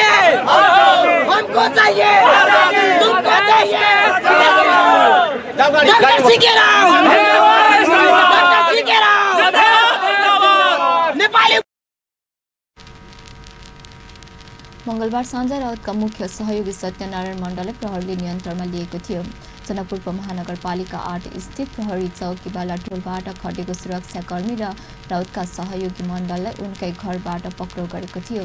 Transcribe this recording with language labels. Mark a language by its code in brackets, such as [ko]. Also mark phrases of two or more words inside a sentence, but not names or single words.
[hi] हमको चाहिए, तुमको चाहिए डॉक्टर सीके राव, डॉक्टर सीके राव नेपाली। [ne] मंगलबार साँझ राउतका मुख्य सहयोगी सत्यनारायण मण्डलले प्रहरीले नियन्त्रणमा लिएको थियो। जनकपुर उपमहानगरपालिका 8 स्थित प्रहरी चौकी बालाटोलबाट खटेको सुरक्षाकर्मी र राउतका सहयोगी मण्डललाई उनकै घरबाट पक्राउ गरेको थियो।